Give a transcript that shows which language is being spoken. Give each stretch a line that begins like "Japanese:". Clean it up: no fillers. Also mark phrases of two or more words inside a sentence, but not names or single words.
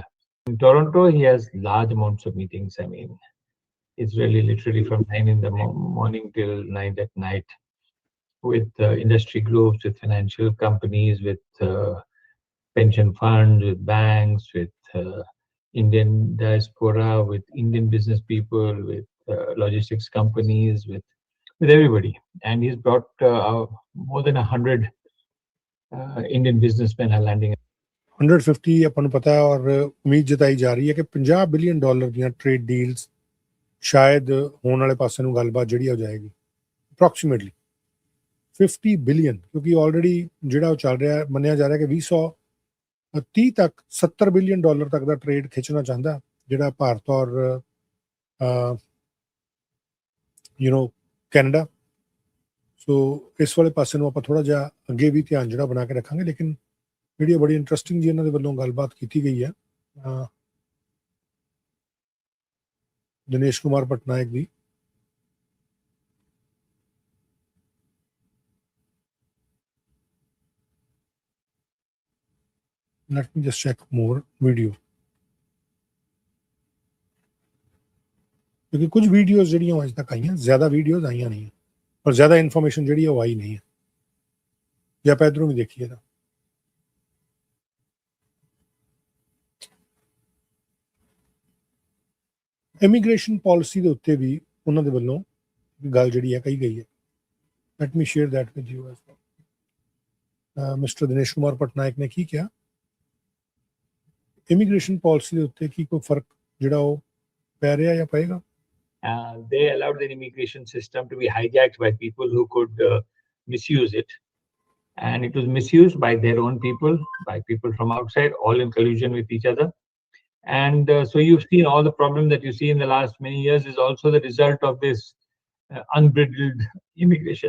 English: In Toronto, he has large amounts of meetings. I mean, it's really literally from 9 in the morning till 9 at night, with industry groups, with financial companies, with pension funds, with banks, with Indian diaspora, with Indian business people, with logistics companies, with everybody. And he's brought more than 100 Indian businessmen are landing.
Punjabi: 150 ਆਪਾਂ ਨੂੰ ਪਤਾ ਹੈ ਔਰ ਉਮੀਦ ਜਤਾਈ ਜਾ ਰਹੀ ਹੈ ਕਿ $50 ਬਿਲੀਅਨ ਦੀਆਂ
English: trade deals
Punjabi: ਸ਼ਾਇਦ ਹੋਣ ਵਾਲੇ ਪਾਸੇ ਨੂੰ ਗੱਲਬਾਤ ਜਿਹੜੀ ਹੋ ਜਾਏਗੀ ਅਪਰੋਕਸੀਮੇਟਲੀ 50 ਬਿਲੀਅਨ ਕਿਉਂਕਿ ਆਲਰੇਡੀ ਜਿਹੜਾ ਉਹ ਚੱਲ ਰਿਹਾ ਮੰਨਿਆ ਜਾ ਰਿਹਾ ਕਿ 2030 ਤੱਕ $70 ਬਿਲੀਅਨ ਤੱਕ ਦਾ ਟ੍ਰੇਡ ਖਿੱਚਣਾ ਚਾਹੁੰਦਾ ਜਿਹੜਾ ਭਾਰਤ ਔਰ ਕੈਨੇਡਾ ਸੋ ਇਸ ਵਾਲੇ ਪਾਸੇ ਨੂੰ ਆਪਾਂ ਥੋੜਾ ਜਿਹਾ ਅੱਗੇ ਵੀ ਧਿਆਨ ਜਿਹੜਾ ਬਣਾ ਕੇ ਰੱਖਾਂਗੇ ਲੇਕਿਨ ਵੀਡੀਓ ਬੜੀ ਇੰਟਰਸਟਿੰਗ ਜੀ ਇਹਨਾਂ ਦੇ ਵੱਲੋਂ ਗੱਲਬਾਤ ਕੀਤੀ ਗਈ ਹੈ ਦਿਨੇਸ਼ ਕੁਮਾਰ ਪਟਨਾਇਕ ਦੀ
English: let me just check more video
Hindi: क्योंकि कुछ वीडियोस
Punjabi: ਜਿਹੜੀਆਂ ਅੱਜ ਤੱਕ ਆਈਆਂ ਜ਼ਿਆਦਾ ਵੀਡੀਓਜ਼ ਆਈਆਂ ਨਹੀਂ ਪਰ ਜ਼ਿਆਦਾ ਇਨਫੋਰਮੇਸ਼ਨ ਜਿਹੜੀ ਉਹ ਆਈ ਨਹੀਂ ਹੈ ਜੇ ਆਪਾਂ ਇਧਰੋਂ ਵੀ ਦੇਖੀਏ ਤਾਂ
English: immigration policy
Punjabi: ਦੇ ਉੱਤੇ ਵੀ ਉਹਨਾਂ ਦੇ ਵੱਲੋਂ ਗੱਲ ਜਿਹੜੀ ਹੈ ਕਹੀ ਗਈ ਹੈ
English: let me share that with you as
Punjabi: ਮਿਸਟਰ ਦਿਨੇਸ਼ ਕੁਮਾਰ ਪਟਨਾਇਕ ਨੇ ਕੀ ਕਿਹਾ
English: immigration policy
Punjabi: ਦੇ ਉੱਤੇ ਕੀ ਕੋਈ ਫਰਕ ਜਿਹੜਾ ਉਹ ਪੈ ਰਿਹਾ ਜਾਂ ਪਏਗਾ
English: They allowed the immigration system to be hijacked by people who could misuse it. And it was misused by their own people, by people from outside, all in collusion with each other. And so you've seen all the problem that you see in the last many years is also the result of this unbridled immigration.